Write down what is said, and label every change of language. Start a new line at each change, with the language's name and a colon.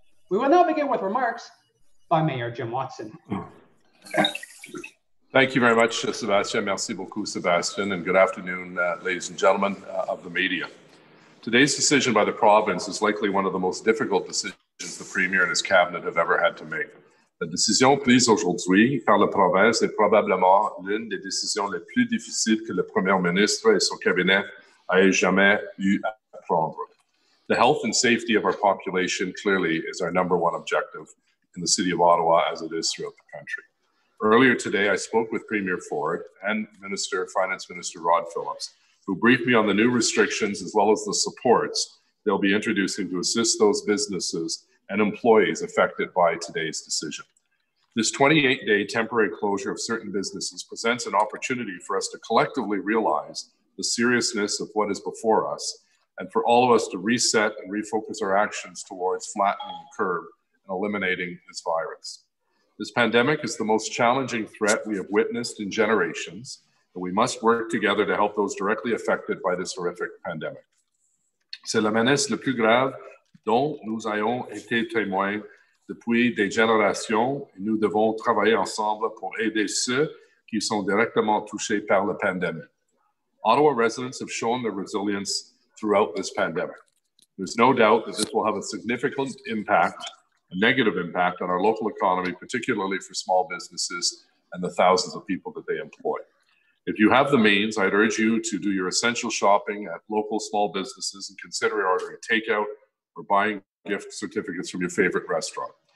English: We will now begin with remarks by Mayor Jim Watson. Thank you very much, Sébastien.
French: Merci beaucoup,
English: Sébastien, and good afternoon, ladies and gentlemen of the media. Today's decision by the province is likely one of the most difficult decisions the Premier and his cabinet have ever had to make.
French: La décision prise aujourd'hui par la province est probablement l'une des décisions les plus difficiles que le Premier ministre et son cabinet aient jamais eu à prendre.
English: The health and safety of our population clearly is our number one objective in the City of Ottawa, as it is throughout the country. Earlier today, I spoke with Premier Ford and Finance Minister Rod Phillips, who briefed me on the new restrictions as well as the supports they'll be introducing to assist those businesses and employees affected by today's decision. This 28-day temporary closure of certain businesses presents an opportunity for us to collectively realize the seriousness of what is before us and for all of us to reset and refocus our actions towards flattening the curve and eliminating this virus. This pandemic is the most challenging threat we have witnessed in generations, and we must work together to help those directly affected by this horrific pandemic.
French: C'est la menace la plus grave dont nous ayons été témoins depuis des générations, et nous devons travailler ensemble pour aider ceux qui sont directement touchés par la pandémie.
English: Ottawa residents have shown their resilience throughout this pandemic. There's no doubt that this will have a significant impact, a negative impact on our local economy, particularly for small businesses and the thousands of people that they employ. If you have the means, I'd urge you to do your essential shopping at local small businesses and consider ordering takeout or buying gift certificates from your favorite restaurant.